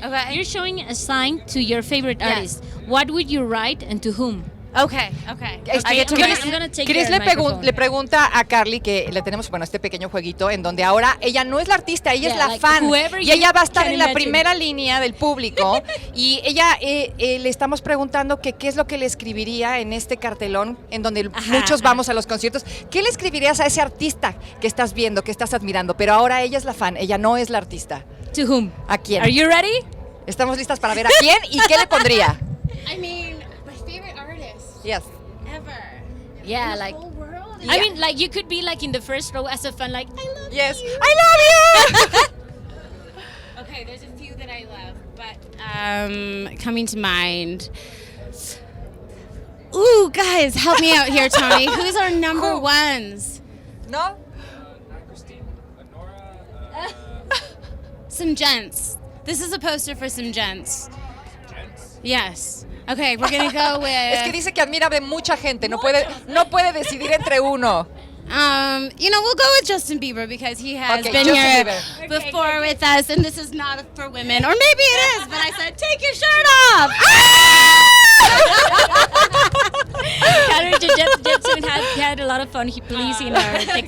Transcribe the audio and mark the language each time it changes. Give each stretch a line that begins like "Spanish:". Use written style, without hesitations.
English: Okay. You're showing a sign to your favorite artist. What would you write and to whom? Okay. I'm gonna take Chris your microphone.
Spanish: le pregunta a Carly que le tenemos este pequeño jueguito en donde ahora ella no es la artista, ella es la fan y ella va a estar en la primera línea del público y ella le estamos preguntando que qué es lo que le escribiría en este cartelón en donde muchos vamos a los conciertos. ¿Qué le escribirías a ese artista que estás viendo, que estás admirando? Pero ahora ella es la fan, ella no es la artista.
English: To whom?
Spanish: ¿A quién?
English: Are you ready?
Spanish: Estamos listas para ver a quién y qué le pondría.
English: I mean, my favorite artist Yes. ever. Yeah, like Whole world. I mean, like you could be like in the first row as a fan, like I love Yes. you. I love you. Okay, there's a few that I love, but coming to mind. Ooh, guys, help me out here, Tony. Who's our number ones?
Spanish: ¿No?
English: Some gents. This is a poster for some gents. Yes. Okay, we're gonna go with.
Spanish: Es que dice que admira de mucha gente, no puede decidir entre uno.
English: You know, we'll go with Justin Bieber because he has been Justin here Bieber. before with us, and this is not for women, or maybe it is. But I said, take your shirt off. Carly Jepsen had a lot of fun pleasing our Tecate